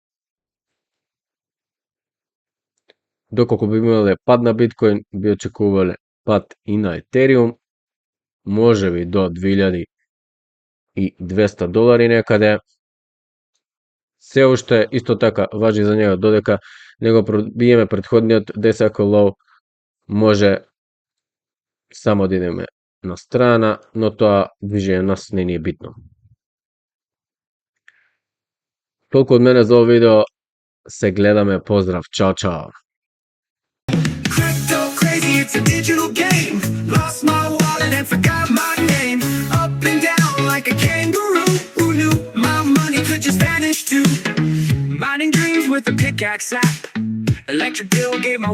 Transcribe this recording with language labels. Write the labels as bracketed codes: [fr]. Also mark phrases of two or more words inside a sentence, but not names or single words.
[mk] Доколку би имале пад на биткоин, би очекувале пад и на Ethereum, можеби до $2200 некаде. Се уште исто така важи за него, додека не го пробиеме претходниот [en] day-cycle low, [mk] може само да идеме на страна, но тоа движење нас не ни е битно. Толку од мене за ово видео, се гледаме, поздрав, чао чао. [en] Crypto crazy, it's a digital game. Lost my wallet and forgot my name. Up and down like a kangaroo. Who knew my money could just vanish too? Mining dreams with a pickaxe app. Electric bill gave my